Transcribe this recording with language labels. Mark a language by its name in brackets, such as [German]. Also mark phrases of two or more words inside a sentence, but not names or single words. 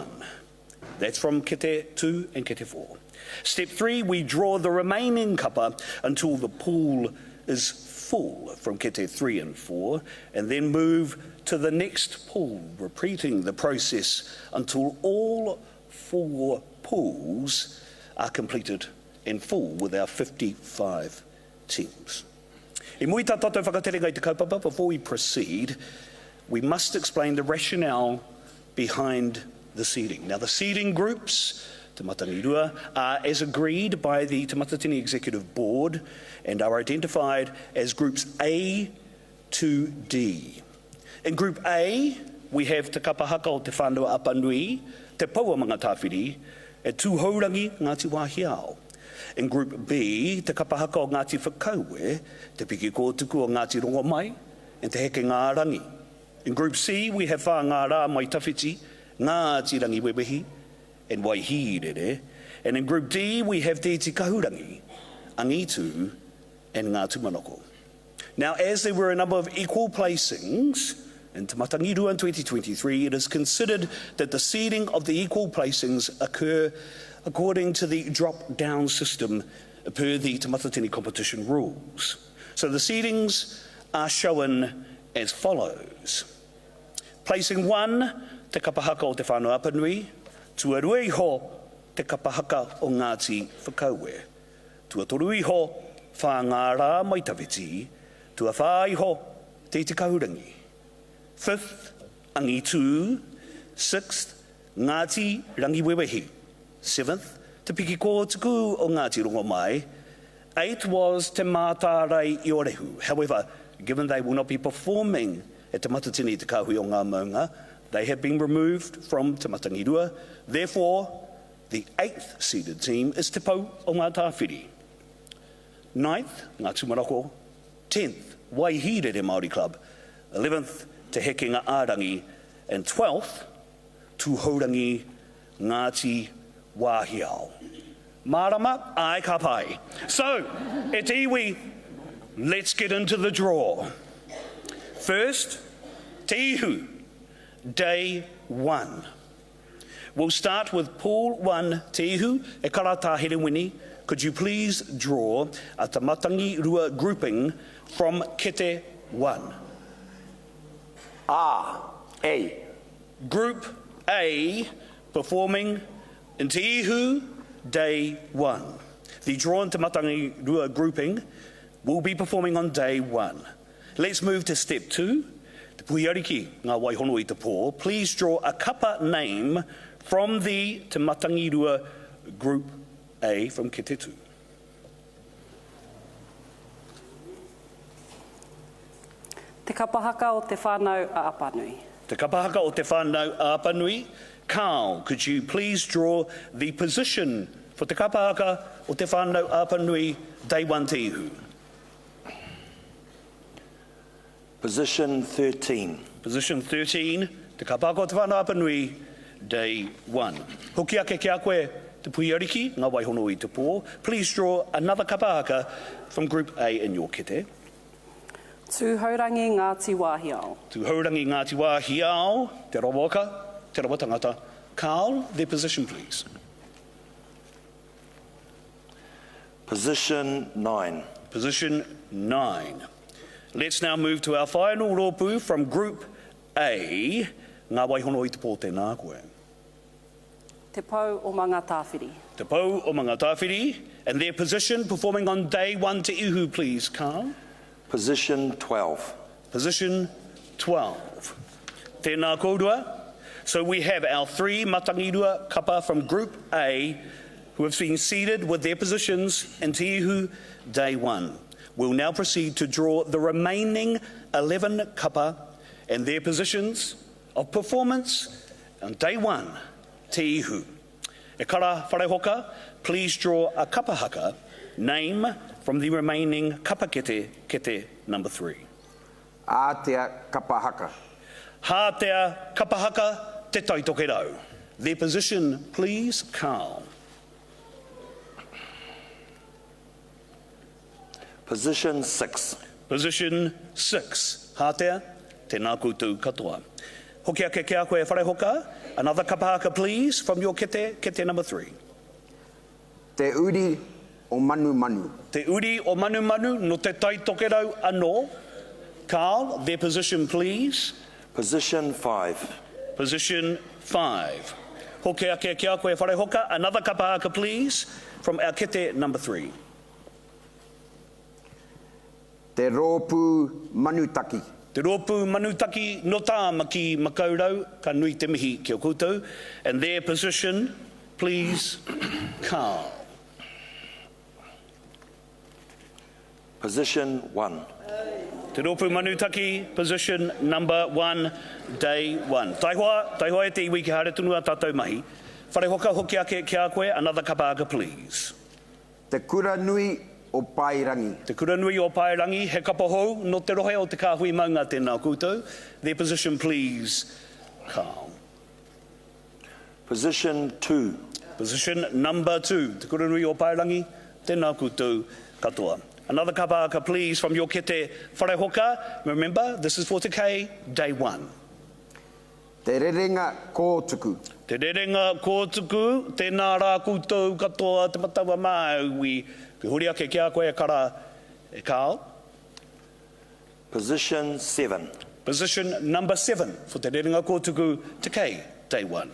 [English] That's from kete 2 and kete 4. Step 3, we draw the remaining kapa until the pool is full from kete 3 and 4, and then move to the next pool, repeating the process until all 4 pools are completed in full with our 55 teams. [Māori] I mui tā tātou whakaterenga I te kaupapa, [English] before we proceed, we must explain the rationale behind the seeding. Now, the seeding groups, Te Matangirua, are as agreed by the Te Matatini Executive Board and are identified as groups A to D. In Group A, we have Te Kapahaka o Te Whanua Apanui, Te Paua Manga Tāwhiri, e Tūhourangi Ngāti Wāhiao. In Group B, Te Kapahaka o Ngāti Whakauwe, Te Piki Kōtuku o Ngāti Rongomai, and Te Heke Ngā Rangi. In Group C, we have Whā Ngā Rā Mai Tawhiti, Ngāti Rangi Wewehi, and Waihirere. And in Group D, we have Te Tikahurangi, Angitu, and Ngātu Manoko. Now, as there were a number of equal placings in Te Matangirua in 2023, it is considered that the seeding of the equal placings occur according to the drop-down system per the Te Matatini competition rules. So the seedings are shown as follows. Placing 1, [Māori] Te Kapahaka o Te Whanua Apanui, tuarua iho Te Kapahaka o Ngāti Whakauwe, tuatoru iho Whā Ngā Rā Mai Tawhiti, tua whā iho Te Tikahurangi. [English] 5th, Angitu. 6th, Ngāti Rangi Wewehi. 7th, Te Piki Kōtuku o Ngāti Rongomai. 8th was Te Mātārai Iorehu. However, given they will not be performing at Te Matatini Te Kāhui o Ngā Maunga, they have been removed from Te Matangirua. Therefore, the 8th seeded team is Te Pau o Ngā Tāwhiri. 9th, Ngā Tumarako. 10th, Waihirere Māori Club, 11th Te Hekenga Ārangi, and 12th Tūhourangi Ngāti Wāhiao. [Māori] Marama, ai ka pai. So, e te iwi, [English] let's get into the draw. First, Te Ihu, Day 1. We'll start with Pool 1, [Māori] Te Ihu, e karata Herewini. [English] Could you please draw a tamatangi rua grouping from Kete 1? A. Group A, performing in Te Ihu, Day 1. The drawn tamatangi rua grouping will be performing on Day 1. Let's move to step 2. [Māori] Te puhiariki ngā waihono I te pō. [English] Please draw a kapa name from the tamatangi rua Group A from Kete 2. Te kapahaka o te whānau a Apanui. Te kapahaka o te whānau a Apanui. Carl, could you please draw the position for te kapahaka o te whānau a Apanui, Day 1 Te Ihu? Position 13. Position 13, te kapahaka o te whānau a Apanui, Day 1. [Māori] Hoki ake kia koe te puiariki, ngā waihono I te pō. [English] Please draw another kapahaka from Group A in your kete. Tūhourangi Ngāti Wāhiao. [Māori] Tūhourangi Ngāti Wāhiao, te rawaka, te rawatangata. [English] Carl, their position please. Position 9. Position 9. Let's now move to our final rōpū from Group A. [Māori] Ngā waihono I te pō tēnā koe. [English] Te Pau o Manga Tāwhiri. Te Pau o Manga Tāwhiri, and their position performing on Day 1 Te Ihu, please, Carl. Position 12. Position 12. [Māori] Tēnā kōrua. [English] So we have our 3 matangirua kapa from Group A who have been seated with their positions in Te Ihu, Day 1. We'll now proceed to draw the remaining 11 kapa and their positions of performance on Day 1, Te Ihu. [Māori] E kara wharehoka, [English] please draw a kapahaka name from the remaining kapa kete number 3. Ātea kapahaka. Hātea kapahaka te taitokerau. Their position, please, Carl. Position 6. Position 6. [Māori] Hātea, tēnā koutou katoa. Hoki ake kia koe wharehoka. [English] Another kapahaka, please, from your kete number 3. Te uri o manu manu. [Māori] Te uri o manu manu no te taitokerau anō. [English] Carl, their position, please. Position 5. Position 5. [Māori] Hoki ake kia koe wharehoka. [English] Another kapahaka, please, from our kete number 3. Te rōpū manutaki. [Māori] Te rōpū manutaki no tā maki makaurau, ka nui te mihi ki o koutou. [English] And their position, please, Carl. Position 1. Te rōpū manutaki, position number 1, Day 1. [Māori] Taihoa e te iwi ki haere tunu a tātou mahi. Wharehoka hoki ake kia koe, [English] another kapahaka, please. Te kura nui o Pairangi. [Māori] Te kura nui o Pairangi, he kapahou no te rohe o te Kāhui Maunga tēnā koutou. [English] Their position, please, Carl. Position 2. Position number 2. [Māori] Te kura nui o Pairangi, tēnā koutou katoa. [English] Another kapahaka, please, from your kete wharehoka. Remember, this is for Te Kei, Day 1. Te rerenga kōtuku. [Māori] Te rerenga kōtuku, tēnā rā koutou katoa, te matawa māui. Ki huri ake kia koe kara e Carl. [English] Position 7. Position number 7 for te rerenga kōtuku Te Kei, Day 1.